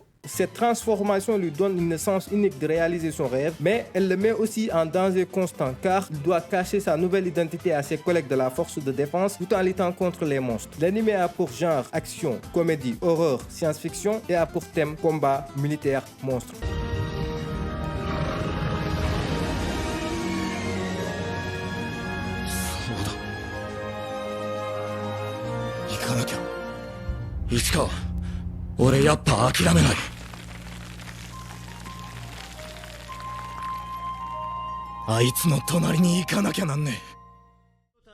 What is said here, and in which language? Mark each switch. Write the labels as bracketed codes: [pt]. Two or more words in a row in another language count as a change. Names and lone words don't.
[fr] Cette transformation lui donne une naissance unique de réaliser son rêve, mais elle le met aussi en danger constant car il doit cacher sa nouvelle identité à ses collègues de la force de défense tout en luttant contre les monstres. L'anime a pour genre action, comédie, horreur, science-fiction et a pour thème combat, militaire, monstre. [ja] 行かなきゃ。市川、俺やっぱ諦めない。あいつの隣に行かなきゃなんねえ。